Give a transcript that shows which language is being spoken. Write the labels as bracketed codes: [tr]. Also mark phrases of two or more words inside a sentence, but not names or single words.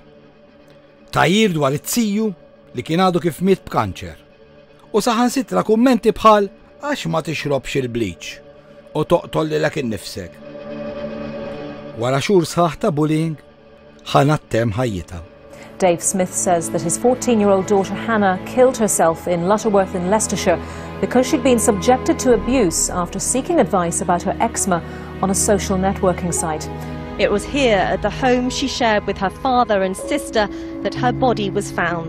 [mt] Tajjir dwar it-tsiju li kien għadu kif miet b'kanċer. U saħansitra kummenti bħal għax ma tixrobx il-bleach u toqtol lilek innifsek. Wara xhur sħaħ ta' bullying, Hannah temm ħajjitha. [en] Dave Smith says that his 14-year-old daughter Hannah killed herself in Lutterworth in Leicestershire because she'd been subjected to abuse after seeking advice about her eczema on a social networking site. It was here at the home she shared with her father and sister that her body was found.